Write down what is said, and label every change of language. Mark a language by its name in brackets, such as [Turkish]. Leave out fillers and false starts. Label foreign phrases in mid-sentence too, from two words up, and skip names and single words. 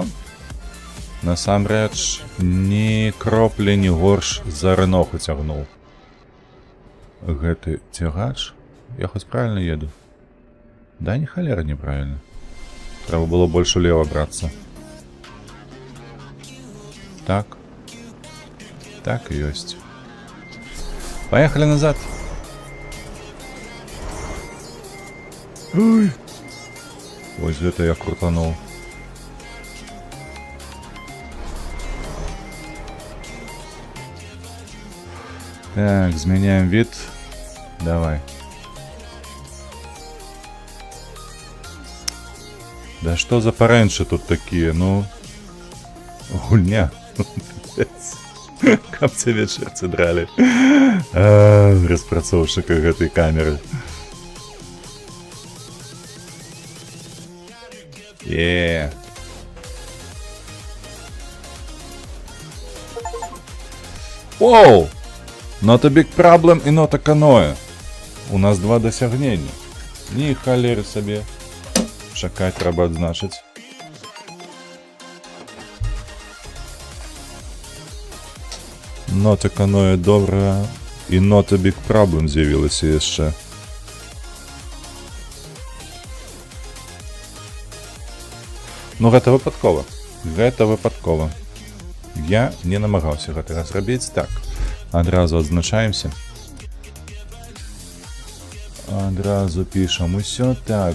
[Belarusian] Насамрэч, ні кроплі не горш за Реноху цягнув. Гэты цягач? Я хоць правильно еду? Да, ні халера неправильно. Треба было больш улево брацца. Так. Так і ёсць. [Russian] Поехали назад. Ой. [Belarusian] Ось гэта я крутануў. Так, зменяем вид. Давай. [Russian] Да что за паренши тут такие, ну... [Belarusian] Гульня. Каб цябе чэрцы дралі. Распрацоўшчыка гэтай камеры. Оу! [English] Not a big problem і not a canoe. [Ukrainian] У нас два досягнення. Ні халери собі. [Belarusian] Чакаць трэба адзначыць. [English] Not a canoe [Belarusian] добра. І [English] not a big problem [Belarusian] з'явілася яшчэ. Ну гэта выпадкова. Гэта выпадкова. Я не намагаўся гэтага зрабіць так. Адразу адзначаемся. Адразу пішам усё так.